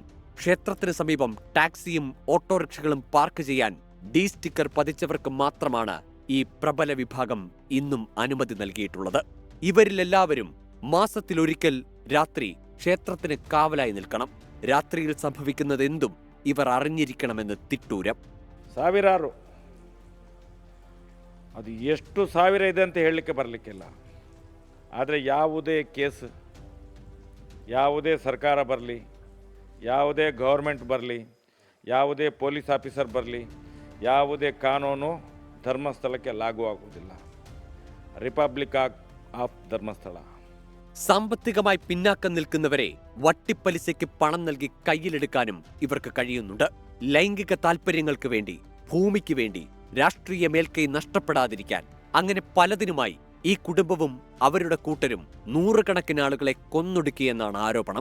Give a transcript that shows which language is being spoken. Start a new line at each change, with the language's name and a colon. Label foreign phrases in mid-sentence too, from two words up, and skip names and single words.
Malayalam: ക്ഷേത്രത്തിന് സമീപം ടാക്സിയും ഓട്ടോറിക്ഷകളും പാർക്ക് ചെയ്യാൻ ഡി സ്റ്റിക്കർ പതിച്ചവർക്ക് മാത്രമാണ് ഈ പ്രബല വിഭാഗം ഇന്നും അനുമതി നൽകിയിട്ടുള്ളത്. ഇവരിലെല്ലാവരും മാസത്തിലൊരിക്കൽ രാത്രി ക്ഷേത്രത്തിന് കാവലായി നിൽക്കണം. രാത്രിയിൽ സംഭവിക്കുന്നതെന്തും ഇവർ അറിഞ്ഞിരിക്കണമെന്ന് തിട്ടൂരം.
Kannada: ಸಾವಿರಾರು, ಅದು ಎಷ್ಟು ಸಾವಿರ ಇದೆ ಅಂತ ಹೇಳಲಿಕ್ಕೆ ಬರಲಿಕ್ಕಿಲ್ಲ. ಆದರೆ ಯಾವುದೇ ಕೇಸ್, ಯಾವುದೇ ಸರ್ಕಾರ ಬರಲಿ, ಯಾವುದೇ ಗೌರ್ಮೆಂಟ್ ಬರಲಿ, ಯಾವುದೇ
English: police officer
Kannada: ಬರಲಿ, ಯಾವುದೇ ಕಾನೂನು ಧರ್ಮಸ್ಥಳಕ್ಕೆ ಲಾಗೂ ಆಗುವುದಿಲ್ಲ.
English: Republic of Dharmasthala.
Malayalam: സാമ്പത്തികമായി പിന്നാക്കം നിൽക്കുന്നവരെ വട്ടിപ്പലിശയ്ക്ക് പണം നൽകി കയ്യിലെടുക്കാനും ഇവർക്ക് കഴിയുന്നുണ്ട്. ലൈംഗിക താൽപര്യങ്ങൾക്ക് വേണ്ടി, ഭൂമിക്ക് വേണ്ടി, രാഷ്ട്രീയ മേൽക്കൈ നഷ്ടപ്പെടാതിരിക്കാൻ, അങ്ങനെ പലതിനുമായി ഈ കുടുംബവും അവരുടെ കൂട്ടരും നൂറുകണക്കിന് ആളുകളെ കൊന്നൊടുക്കിയെന്നാണ് ആരോപണം.